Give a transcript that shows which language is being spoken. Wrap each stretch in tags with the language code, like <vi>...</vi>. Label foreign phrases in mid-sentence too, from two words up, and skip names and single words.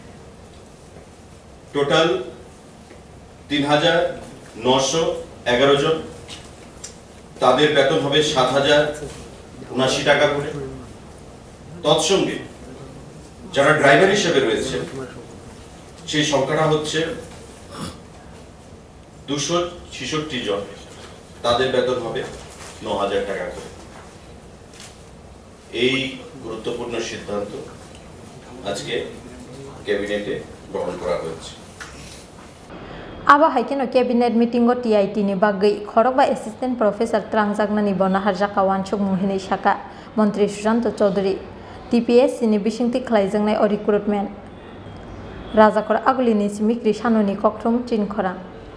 <bn>টোটাল 3911 জন তাদের বেতন হবে 7079 টাকা করে তৎসঙ্গে যারা ড্রাইভার হিসেবে রয়েছে সেই সংখ্যাটা হচ্ছে 266 জন তাদের বেতন হবে 9000 টাকা করে এই গুরুত্বপূর্ণ সিদ্ধান্ত আজকে ক্যাবিনেটে গ্রহণ করা হয়েছে</bn> <trp>aba haikeno</trp> <en>cabinet meeting</en> <trp>o TIT ni bagui khorokba</trp> <en>assistant professor</en> <trp>trangjaknani bo Naharkha Wansukmung hinui saka mantri Sushanto Chaudhary TPSC ni bisingti khlaijaknai o recruitment rajakor agulini simikri sanoni kokthum chinkhora</trp>